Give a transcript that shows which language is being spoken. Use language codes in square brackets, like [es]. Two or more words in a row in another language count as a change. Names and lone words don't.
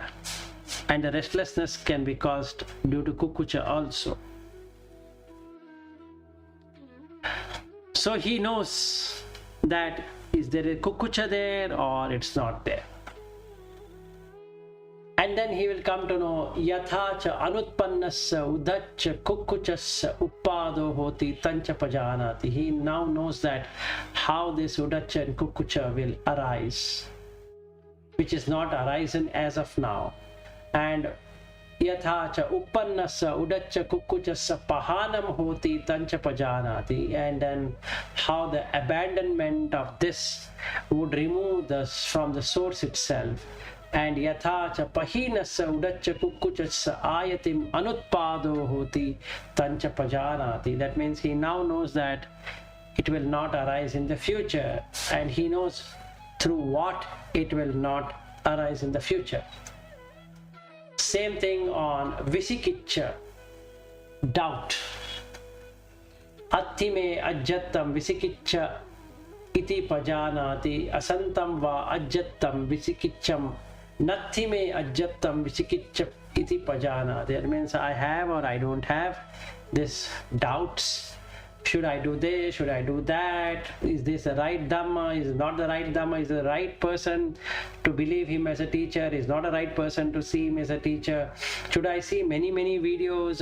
[en] And the restlessness can be caused due to kukucha also. So he knows that is there a kukucha there or it's not there. And then he will come to know [pi] yathacha anutpannasya udaccha kukuchasya uppado hoti tancha pajanati. [en] He now knows that how this udacha and kukucha will arise, which is not arisen as of now. [pi] And yathacha uppannasya udaccha kukuchasya pahanam hoti tancha pajanati. [en] And then how the abandonment of this would remove this from the source itself. [pi] And yathacha pahinasya udaccha kukuchasya ayatim anutpado hoti tancha pajanati. [en] That means he now knows that it will not arise in the future, and he knows through what it will not arise in the future. Same thing on visikiccha, doubt. [pi] Attime ajjattam visikiccha iti pajanati asantam va ajjattam visikiccham nathime ajjattam visikiccha iti pajanati. [en] That means I have or I don't have this doubts. Should I do this? Should I do that? Is this the right Dhamma? Is it not the right Dhamma? Is the right person to believe him as a teacher? Is not a right person to see him as a teacher? Should I see many videos?